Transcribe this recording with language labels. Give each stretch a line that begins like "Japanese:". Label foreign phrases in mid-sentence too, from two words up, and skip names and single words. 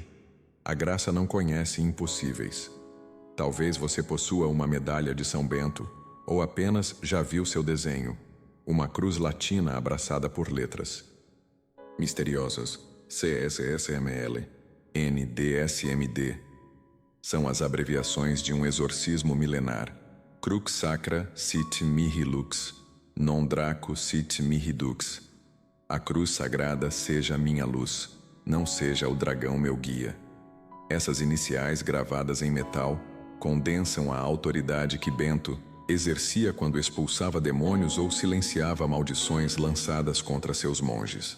Portuguese: A graça não conhece impossíveis. Talvez você possua uma medalha de São Bento, ou apenas já viu seu desenho, uma cruz latina abraçada por letras misteriosas, CSSML, NDSMD. São as abreviações de um exorcismo milenar.
Latin: Crux sacra sit mihi lux, non draco sit mihi dux.
Portuguese: A cruz sagrada seja minha luz, não seja o dragão meu guia. Essas iniciais gravadas em metal condensam a autoridade que Bento exercia quando expulsava demônios ou silenciava maldições lançadas contra seus monges.